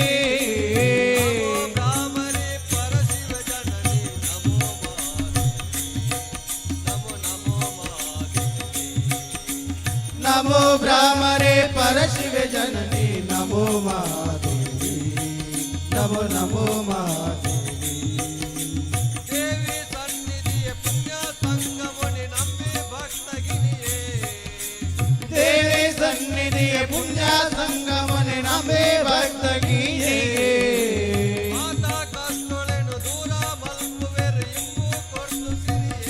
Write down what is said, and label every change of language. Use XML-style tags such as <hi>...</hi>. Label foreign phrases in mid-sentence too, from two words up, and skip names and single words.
<kn>ಬ್ರಾಹ್ಮಣಿ ಪರಶಿವ ಜನನಿ ನಮೋ ಮಹಾದೇವಿ ನಮೋ ನಮೋ ಮಹಾದೇವಿ ನಮೋ ಬ್ರಾಹ್ಮಣೆ ಪರಶಿವ ಜನನಿ ನಮೋ ಮಹಾದೇವಿ ನಮೋ ನಮೋ ಮಹಾದೇವಿ ದೇವಿ ಸನ್ನಿಧಿಯ ಪುಣ್ಯ ಸಂಗಮನಿ ನಂಬಿ ಭಕ್ತಗಿನಿಯೇ ದೇವಿ ಸನ್ನಿಧಿಯ ಪುಣ್ಯ ಸಂಗಮನೆ ನಮೇ ಭಕ್ತಗೀಯೇ</kn> <tcy>ಮಾತಾ ಕಷ್ಟೊಳೆನು ದೂರ ಮಲ್ಪುವೆರು ಇಂಬು ಕೊಟ್ಟು ಸಿರಿಯೇ</tcy>